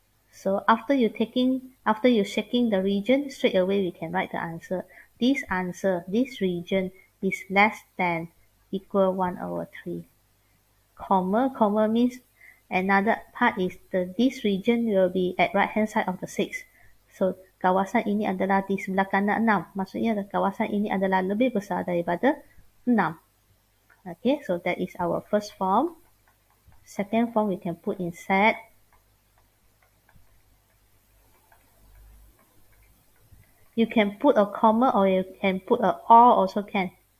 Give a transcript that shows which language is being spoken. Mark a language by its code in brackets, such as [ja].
[en] So after you checking the region, straight away we can write the answer. This region is less than equal 1 over 3. Comma means another part is this region will be at right hand side of the 6. [ms] So kawasan ini adalah di sebelah kanan 6. Maksudnya kawasan ini adalah lebih besar daripada 6. [en] Okay, so that is our first form. Second form we can put in set. You can put a comma or you can put a or also can.